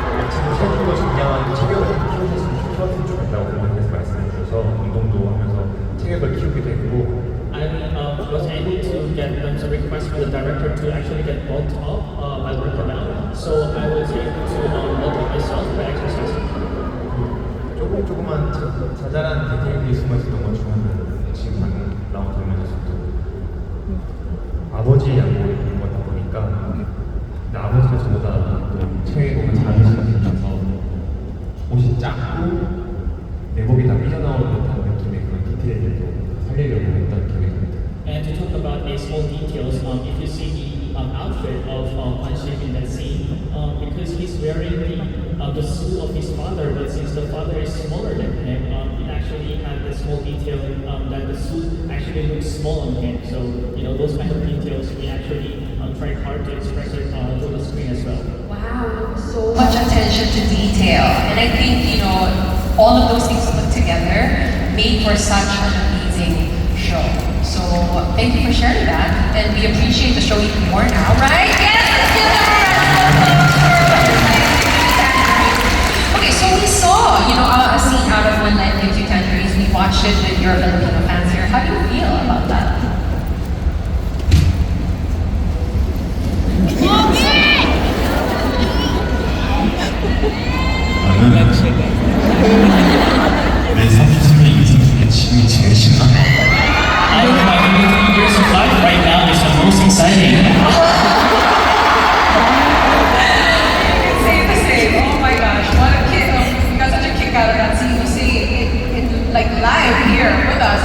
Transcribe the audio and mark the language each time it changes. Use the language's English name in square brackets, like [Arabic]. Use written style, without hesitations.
[Korean] 지금 체중도 중요한 체격을 키우셨으면 좋겠다고 부모님께서 말씀해 주셔서 운동도 하면서 체격을 키우게 됐고 [English] I was able to get some requests from the director to actually get bulked up by working out. So I was able to bulk up myself by exercising. [Korean] 조그만 자잘한 디테일이 숨어 있었던 것 중에는 지금 방금 나온 장면에서도 아버지 양복을 입는 거다 보니까 근데 아버지가 저보다 또 체격이 작으셔서 옷이 작고 내복이 다 삐져나오는 듯한 느낌의 그런 디테일도 살리려고 했던 기억이 듭니다. [English] And to talk about the small details, if you see the outfit of Kwan Shik in that scene, because he's wearing the suit of his father, but since the father is smaller than him, it actually had the small detail that the suit actually looks small on him. So, those kind of details, we actually tried hard to express it through the screen as well. Wow, so much attention to detail. And I think, all of those things put together made for such an amazing show. So thank you for sharing that. And we appreciate the show even more now, right? Yes, let's give them a round of applause. Okay, so we saw, a scene out of When Life Gives You Tangerines. We watched it with your Filipino fans here. How do you feel about that? [Korean] 내 30년 인생 중에 지금이 제일 신나. [English] I think my 23 years of life right now is the most exciting. Same the same. Oh my gosh, what a kick! We got such a kick out of that scene. You see it like live here with us.